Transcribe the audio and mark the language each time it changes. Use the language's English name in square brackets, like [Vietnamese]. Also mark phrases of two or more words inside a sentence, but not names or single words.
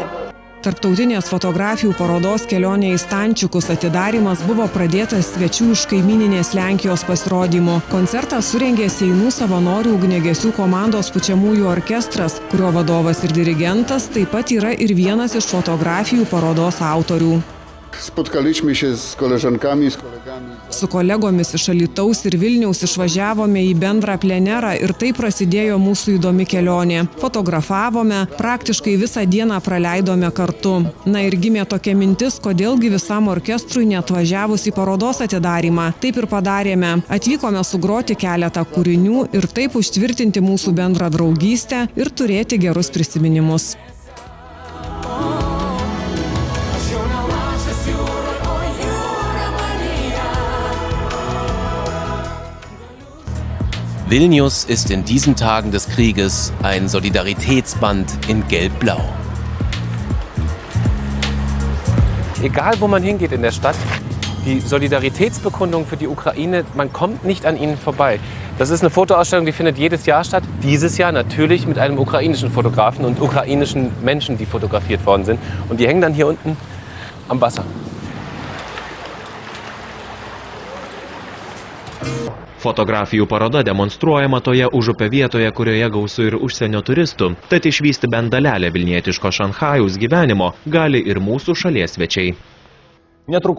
[Lithuanian] Tarptautinės fotografijų parodos Kelionė į Stančikus atidarymas buvo pradėtas svečių iš kaimyninės Lenkijos pasirodymu. Koncertą surengė Seinų savanorių ugniagesių komandos pučiamųjų orkestras, kurio vadovas ir dirigentas taip pat yra ir vienas iš fotografijų parodos autorių. [Polish] Spotkaliśmy się z koleżankami, z kolegami. [Lithuanian] Su kolegomis iš Alytaus ir Vilniaus išvažiavome į bendrą plenerą ir tai prasidėjo mūsų įdomi kelionė. Fotografavome, praktiškai visą dieną praleidome kartu. Ir gimė tokia mintis, kodėlgi visam orkestrui neatvažiavus į parodos atidarymą. Taip ir padarėme. Atvykome sugroti keletą kūrinių ir taip užtvirtinti mūsų bendrą draugystę ir turėti gerus prisiminimus. [German] Vilnius ist in diesen Tagen des Krieges ein Solidaritätsband in Gelb-Blau. Egal, wo man hingeht in der Stadt, die Solidaritätsbekundung für die Ukraine, man kommt nicht an ihnen vorbei. Das ist eine Fotoausstellung, die findet jedes Jahr statt. Dieses Jahr natürlich mit einem ukrainischen Fotografen und ukrainischen Menschen, die fotografiert worden sind. Und die hängen dann hier unten am Wasser. [Lithuanian] Fotografijų paroda demonstruojama toje Užupio vietoje, kurioje gausu ir užsienio turistų. Tad išvysti bent dalelę vilnietiško Šanchajaus gyvenimo gali ir mūsų šalies svečiai. Netrukus orai.